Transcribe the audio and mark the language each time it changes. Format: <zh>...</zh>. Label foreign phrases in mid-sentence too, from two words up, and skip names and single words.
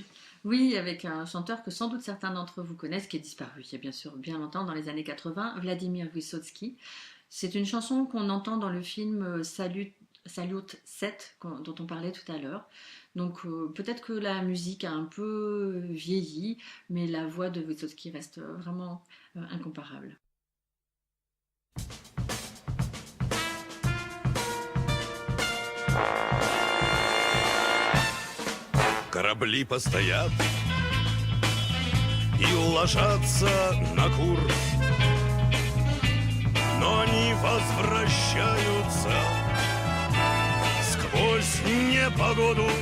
<fr>Oui, avec un chanteur que sans doute certains d'entre vous connaissent, qui est disparu il y a bien sûr bien longtemps, dans les années 80, Vladimir Vysotsky. C'est une chanson qu'on entend dans le film Salute 7, dont on parlait tout à l'heure. Donc peut-être que la musique a un peu vieilli, mais la voix de Vysotsky reste vraiment incomparable.</fr> <ru>Корабли постоят и ложатся на курс, но они возвращаются сквозь непогоду.</ru>